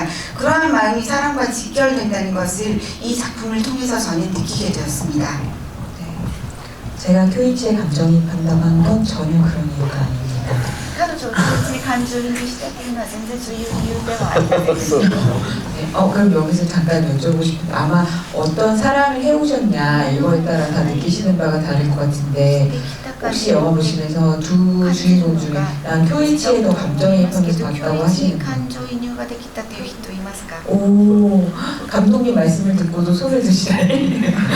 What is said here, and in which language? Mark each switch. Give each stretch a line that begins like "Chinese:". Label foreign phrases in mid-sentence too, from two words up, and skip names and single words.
Korean: 그러한 마음이 사랑과 직결된다는 것을 이 작품을 통해서 저는 느끼게 되었습니다. 네. 제가 쿄이치에 감정이입한다고 한 건 전혀 그런 이유가 아닙니다.
Japanese: 彼女を感情にしたというのは全然そういう理由ではありません。
Korean: 네, 그럼 여기서 잠깐 여쭤보고 싶은데 아마 어떤 사랑을 해오셨냐 이거에 따라 다 느끼시는 바가 다를 것 같은데 혹시 영화 보시면서 두 주인공 중에 난 쿄이치에 더 감정이입하면서 봤다고 하시는 분? 오, 감독님 말씀을 듣고도 손을 드시다니.